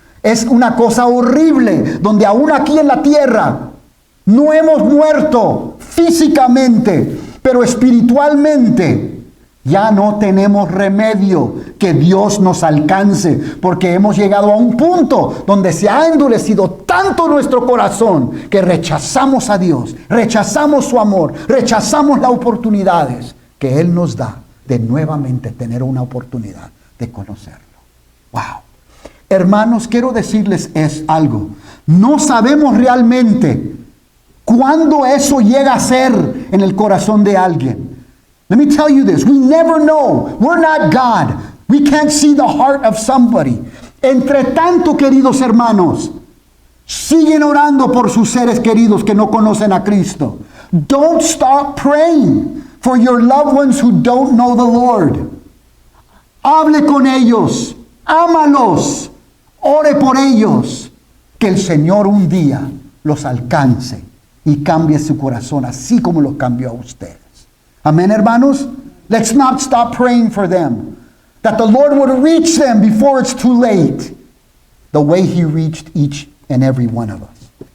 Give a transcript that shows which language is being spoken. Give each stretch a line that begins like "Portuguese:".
Spanish: Es una cosa horrible, donde aún aquí en la tierra no hemos muerto físicamente, pero espiritualmente ya no tenemos remedio que Dios nos alcance, porque hemos llegado a un punto donde se ha endurecido tanto nuestro corazón que rechazamos a Dios, rechazamos su amor, rechazamos las oportunidades que Él nos da de nuevamente tener una oportunidad de conocerlo. Wow. Hermanos, quiero decirles algo. No sabemos realmente cuándo eso llega a ser en el corazón de alguien.
English: Let me tell you this. We never know. We're not God. We can't see the heart of somebody.
Spanish: Entre tanto, queridos hermanos, siguen orando por sus seres queridos que no conocen a Cristo.
English: Don't stop praying for your loved ones who don't know the Lord.
Spanish: Hable con ellos. Ámalos. Ore por ellos. que el Señor un día los alcance y cambie su corazón, así como lo cambió a ustedes. Amén, hermanos.
English: Let's not stop praying for them. That the Lord would reach them before it's too late, the way He reached each and every one of us.